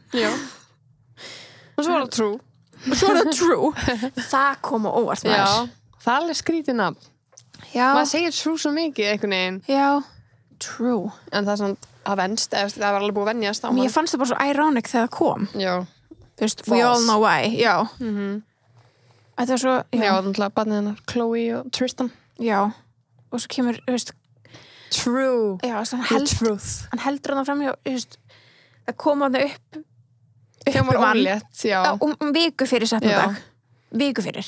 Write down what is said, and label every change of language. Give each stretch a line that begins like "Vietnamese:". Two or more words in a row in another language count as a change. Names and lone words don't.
Icelandic: Já. Og svo er það true. Og svo er það true. Það kom á óvart með þess. Já, það er alveg skrítið nafn. Já. Maður segir true svo mikið, einhvern veginn. Já, true. En það er svona að venst, það var alveg búið að venjast á mann. Mér fannst það bara svo ironic þegar það kom. Já. Þú veist,
English: we all know why.
Icelandic: Já. Þetta er svo, já, þannig að barnið hennar, Chloe og Tristan. Já. Og svo kemur, þú veist, true. Já, hann heldur hann fram hjá, þú veist, það kom hann upp kemur ólétt, já. Viku fyrir setnadag. Viku fyrir.